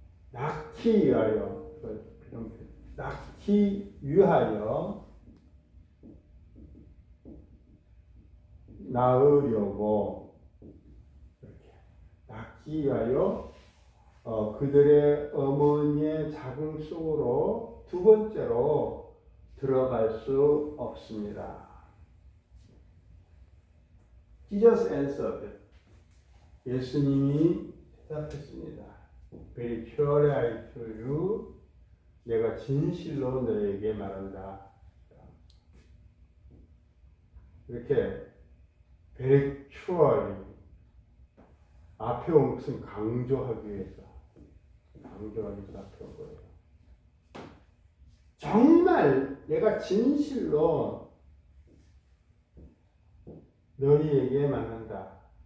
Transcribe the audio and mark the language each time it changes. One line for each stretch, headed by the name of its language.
Korean: 낳기 위하여, 낳기 위하여, 낳으려고, 이렇게 낳기 위하여 그들의 어머니의 자궁 속으로 두 번째로 들어갈 수 없습니다.
English: Jesus answered.
Korean: 예수님이 대답했습니다.
English: Very surely I tell you,
Korean: 내가 진실로 너에게 말한다. 이렇게
English: very surely
Korean: 앞에 온 것은 강조하기 위해서 앞에 온 거예요. 정말 내가 진실로 너희에게 말한다.